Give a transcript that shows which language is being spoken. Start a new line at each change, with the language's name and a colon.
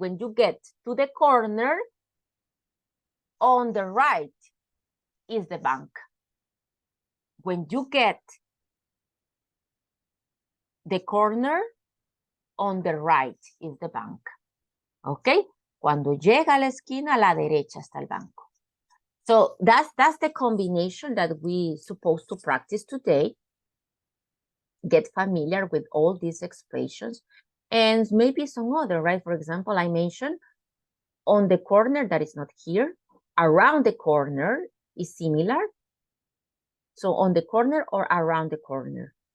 English: When you get to the corner, on the right is the bank. When you get the corner, on the right is the bank. Okay?
Spanish: Cuando llega a la esquina, a la derecha está el banco.
English: So that's the combination that we supposed to practice today. Get familiar with all these expressions and maybe some other, right? For example, I mentioned on the corner, that is not here. Around the corner is similar. So on the corner or around the corner.